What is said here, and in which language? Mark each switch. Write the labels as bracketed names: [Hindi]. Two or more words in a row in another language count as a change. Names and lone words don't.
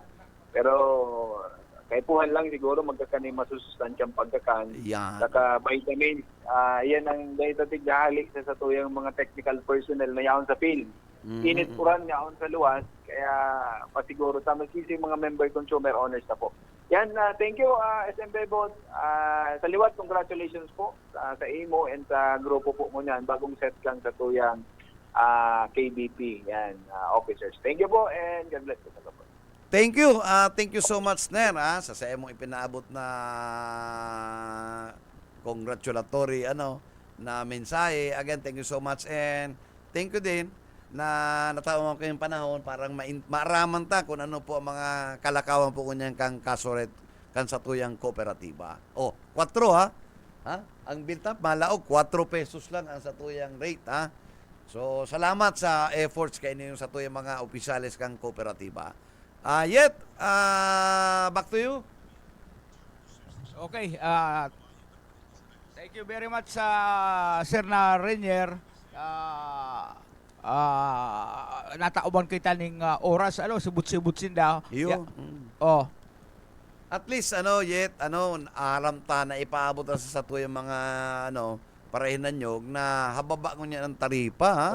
[Bikol] Pero kaipuhan lang siguro magkakaning masusustansyang pagkakan. Yan. Saka vitamins. Yan ang dahil hali sa tuyang mga technical personnel na yaon sa field. Init puran yaon sa luwas. Kaya pasiguro tama kasi mga [English] member consumer owners [Bikol] na po. Yan, [English] thank you SM Bebot. [Bikol] Sa liwat, congratulations po sa IMO and sa grupo po mo niyan. Bagong set lang sa tuyang KBP. Yan, [English] officers. Thank you po and God bless po sa kapatid. Thank you. Thank you so much, Ner, [Bikol] sa saya mong ipinaabot na congratulatory na mensahe. [English] Again, thank you so much and thank you [Bikol] din na natawag ko yung panahon parang maaraman ta kung ano po ang mga kalakawan po kunyang kang kasuret kan sa tuyang kooperatiba. 4 ha? Ang [English] built up [Bikol] malaog 4 pesos lang ang sa tuyang rate ha. So salamat sa efforts kay ninyo sa tuyang mga opisyales kang kooperatiba. [English] Back to you. Okay, thank you very much sa Sir na Renier. [Bikol] Natauban kita ning oras sibut-sibut sinda. Iyo. At least alam ta na ipaabot sa tuyang mga parahinan nyo na hababa ko niya ng taripa ha.